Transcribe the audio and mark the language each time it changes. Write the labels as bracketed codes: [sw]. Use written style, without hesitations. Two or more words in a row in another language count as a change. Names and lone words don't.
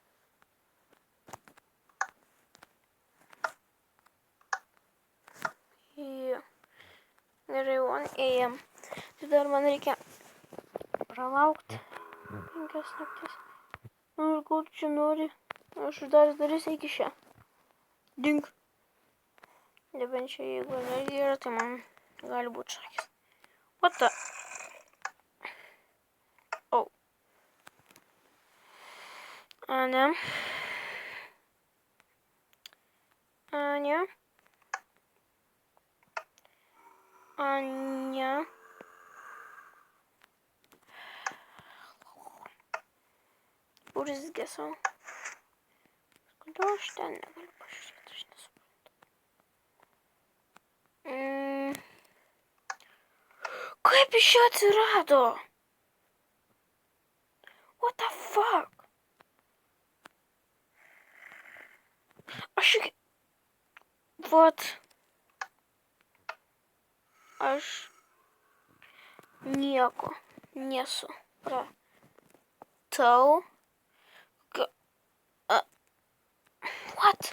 [lt] Gerai, ėjom. Tai dar man reikia pralaukti 5 naktis. Ir ko tu čia nori? Aš uždaręs duris iki šią. Dink. Nebent čia jeigu energija yra, tai man gali būti šakis. [en] What the? Oh. [lt] Ne. Ne. Urzgėsiu. Kodėl aš ten negaliu pažiūrėti, aš nesuprantu. Kaip iš čia atsirado? [en] What the fuck? [lt] Aš nieko nesupratau. [en] What?